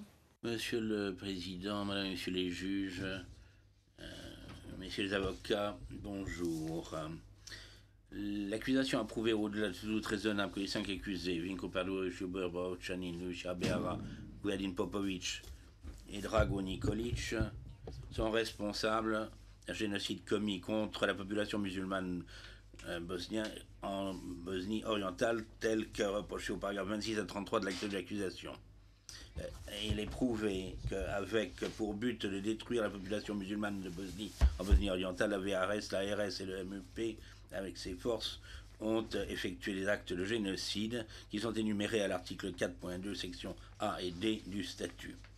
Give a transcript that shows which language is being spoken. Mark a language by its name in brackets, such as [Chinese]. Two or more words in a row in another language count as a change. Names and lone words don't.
[French] Monsieur le Président, Madame et Messieurs les juges, Messieurs les avocats, bonjour. L'accusation a prouvé au-delà de tout doute raisonnable que les 5 accusés, Vinko Pavlović, Hubert Borovchanin, Lucia Beara, Vladimir Popović et Drago Nikolić, sont responsables d'un génocide commis contre la population musulmane bosnienne en Bosnie orientale, tel que reproché au paragraphe 26 à 33 de l'acte de l'accusation. Il est prouvé qu'avec pour but de détruire la population musulmane de Bosnie, en Bosnie orientale, la VRS, la RS et le MEP, avec ses forces, ont effectué des actes de génocide qui sont énumérés à l'article 4.2, section A et D du statut.